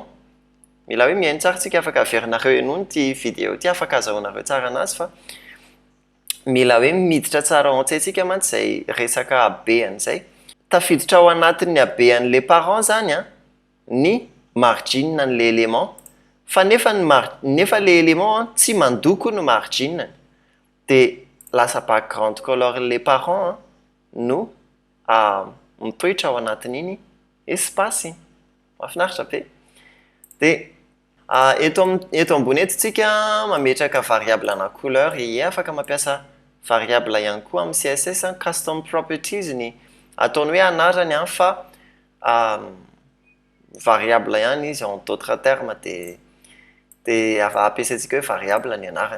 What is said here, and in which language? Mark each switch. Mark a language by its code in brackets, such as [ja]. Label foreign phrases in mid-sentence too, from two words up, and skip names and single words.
[mg] Mila hoe mihaino tsara tsika afaka averinareo enono ty vidéo ty afaka azahoanareo tsara anazy fa mila hoe miditra tsara ao an-tsaintsika mantsy zay resaka habeany zay. Tafiditra ao anatin'ny habean'le parent zany ny margin n' [fr] le élément. [mg] Fa nefa [fr] le élément [mg] tsy mandoko ny margin. De lasa [en] background color [mg] le parent no mitoetra ao anatin'iny espace. Mahafinaritra be. De eto ambony eto tsika mametraka variable na couleur afaka mampiasa variable ihany koa amin'ny [en] CSS custom properties [mg] ny ataony hoe anarany fa variable ihany izy [fr] en d'autres termes [mg] de ampiasaintsika hoe variable ny anarany.